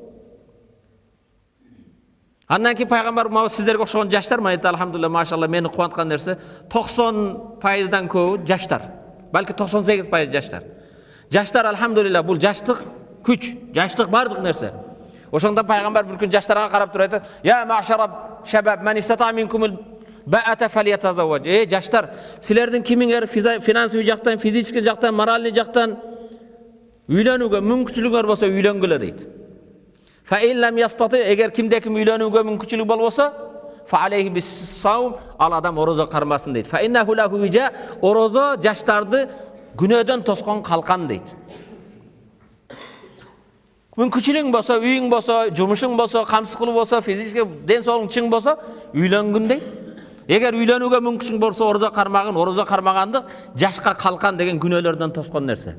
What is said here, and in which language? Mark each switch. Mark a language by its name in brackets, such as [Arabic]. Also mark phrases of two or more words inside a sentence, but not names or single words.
[Kyrgyz] Андан кийин пайгамбарыбыз сиздерге окшогон жаштар, мына [Arabic] الحمد لله، ما شاء الله, [Kyrgyz] мени кубанткан нерсе 90%дан көбү жаштар. Балки 98% жаштар. Жаштар алхамдулилlah, бул жаштык күч, жаштык бардык нерсе. Ошондо пайгамбар бир күн жаштарга карап туруп айтат: [Arabic] "يا معشر الشباب من استطاع منكم الباءة فليتزوج." [Kyrgyz] Жаштар, силердин кимиңер финансовый жактан, физический жактан, моральный жактан үйлөнүүгө мүмкүнчүлүгүңөр болсо үйлөнгүлө дейт. [Arabic] فإن لم يستطع, [Kyrgyz] эгер кимде ким үйлөнүүгө мүмкүнчүлүгү болбосо, [Arabic] فعليه بالصوم, [Kyrgyz] ал адам орозо кармасын дейт. [Arabic] فإنه له وجاء, [Kyrgyz] орозо жаштарды күнөөдөн тоскон калкан дейт. Мүмкүнчүлүгүң болсо, үйүң болсо, жумушуң болсо, камсыз кылуу болсо, физический ден соолугуң чың болсо, үйлөнгүн дейт. Эгер үйлөнүүгө мүмкүнчүлүгүң болсо, орозо кармагандык жашка калкан деген күнөөлөрдөн тоскон нерсе.